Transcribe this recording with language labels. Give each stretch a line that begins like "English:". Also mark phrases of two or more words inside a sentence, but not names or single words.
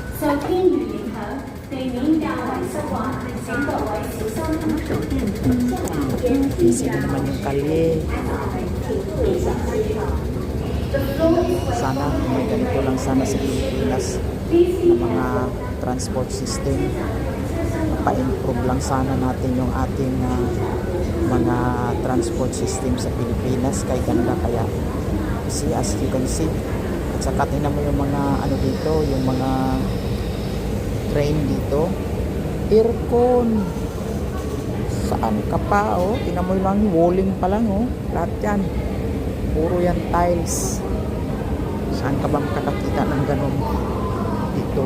Cantonese: 天雨迎头，地面較為濕滑，請各位小心。
Filipino: Busy na naman yung kalye. Sana may ganito lang sana sa Pilipinas na mga
English: transport system.
Filipino: Pa-improve lang sana natin yung ating mga
English: transport system
Filipino: sa Pilipinas. Kay ganda kaya.
English: See, as you can see.
Filipino: At saka tingnan mo yung mga ano dito, yung mga train dito. Aircon. Saan ka pa, oh? Tingnan mo lang, walling pa lang, oh. Lahat yan. Puro yan tiles. Saan ka ba makakakita ng ganun dito?